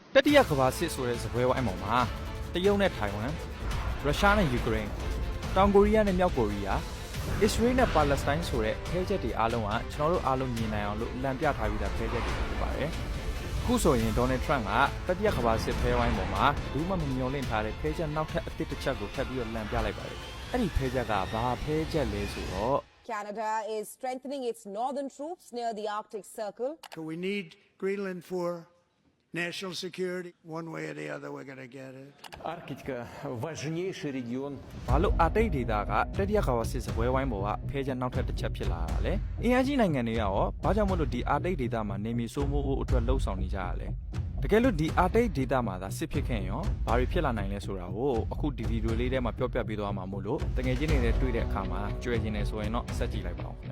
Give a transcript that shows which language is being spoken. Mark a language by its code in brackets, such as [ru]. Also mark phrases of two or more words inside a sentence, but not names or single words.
[my] တတိယကမ္ဘာစစ်ဆိုတဲ့ဇပွဲဝိုင်းပေါ်မှာတရုတ်နဲ့ထိုင်ဝမ်ရုရှားနဲ့ယူကရိန်းတောင်ကိုရီးယားနဲ့မြောက်ကိုရီးယားအစ္စရေးနဲ့ပါလက်စတိုင်းဆိုတဲ့ဖဲချက်တွေအားလုံးကကျွန်တော်တို့အားလုံးမြင်နိုင်အောင်လို့လမ်းပြထားပြီးသားဖဲချက်တွေဖြစ်ပါတယ်။အခုဆိုရင်ဒေါ်နယ်ထရန့်ကတတိယကမ္ဘာစစ်ဖဲဝိုင်းပေါ်မှာဘူးမှမမျှော်လင့်ထားတဲ့ဖဲချက်နောက်ထပ်အသစ်တစ်ချက်ကိုထပ်ပြီးတော့လမ်းပြလိုက်ပါတယ်။အဲ့ဒီဖဲချက်ကဘာဖဲချက်လဲဆိုတော့ [en] Canada is strengthening its northern troops near the Arctic Circle. So we need Greenland for national security. One way or the other, we're going to get it. [ru] Арктика – важнейший регион. [my] ဘာလို့အာတိတ်ဒေသကတတိယကမ္ဘာစစ်စပွဲဝိုင်းပေါ်ကဖဲချက်နောက်ထပ်တစ်ချက်ဖြစ်လာတာလဲ။အင်အားကြီးနိုင်ငံတွေကရောဘာကြောင့်မလို့ဒီအာတိတ်ဒေသမှာနေမြေစိုးမိုးဖို့အတွက်လှုံ့ဆော်နေကြရလဲ။တကယ်လို့ဒီအာတိတ်ဒေသမှာ သာစစ်ဖြစ်ခဲ့ရင်ရောဘာတွေဖြစ်လာနိုင်လဲဆိုတာကိုအခုဒီဗီဒီယိုလေးထဲမှာပြောပြပေးသွားမှာမို့လို့တကယ်ချင်းတွေနဲ့တွေ့တဲ့အခါမှာကြွယ်ကျင်နေဆိုရင်တော့ဆက်ကြည့်လိုက်ပါဦးခင်ဗျာ